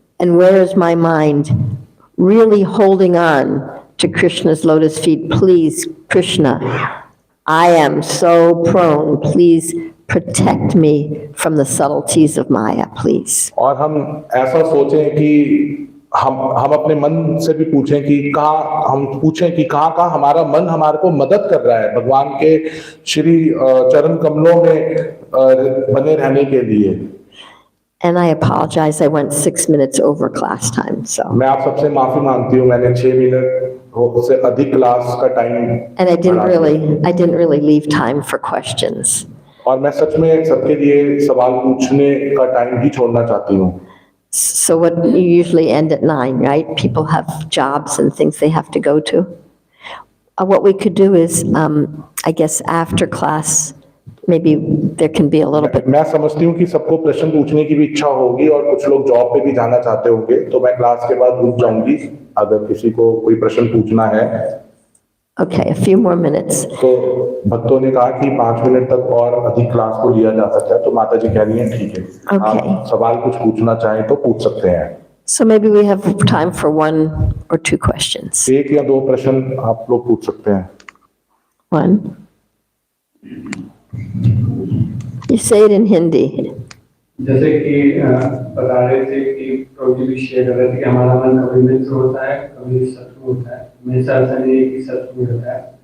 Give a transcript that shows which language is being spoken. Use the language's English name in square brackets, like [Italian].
[English] And where is my mind really holding on to Krishna's lotus feet? Please, Krishna, I am so prone. Please protect me from the subtleties of Maya, please. [Hindi] और हम ऐसा सोचें कि हम अपने मन से भी पूछें कि कहाँ हमारा मन हमारे को मदद कर रहा है भगवान के श्री चरण कमलों में बने रहने के लिए. [English] And I apologize, I went 6 minutes over class time, so. [Hindi] मैं आप सबसे माफी मांगती हूँ, मैंने 6 मिनट से अधिक क्लास का time. [English] And I didn't really leave time for questions. [Hindi] और मैं सच में सबके लिए सवाल पूछने का टाइम भी छोड़ना चाहती हूँ. [English] So what, you usually end at 9, right? People have jobs and things they have to go to. What we could do is, I guess after class, maybe there can be a little bit. [Hindi] मैं समझती हूँ कि सबको प्रश्न पूछने की भी इच्छा होगी और कुछ लोग जॉब पे भी जाना चाहते होंगे, तो मैं क्लास के बाद रुक जाऊंगी अगर किसी को कोई प्रश्न पूछना है. [English] Okay, a few more minutes. [Hindi] तो भक्तों ने कहा कि 5 मिनट तक और अधिक क्लास को लिया जा सकता है, तो माता जी कह रही हैं ठीक है. [English] Okay. [Hindi] आप सवाल कुछ पूछना चाहें तो पूछ सकते हैं. [English] So maybe we have time for 1 or 2 questions. [Hindi] 1 या 2 प्रश्न आप लोग पूछ सकते हैं. [English] 1. You say it in Hindi. [Hindi] जैसे कि बता रहे थे कि प्रभु जी शेयर कर रहे थे कि हमारा मन कभी मित्र होता है, कभी शत्रु होता है, हमेशा ऐसा नहीं है कि शत्रु होता है.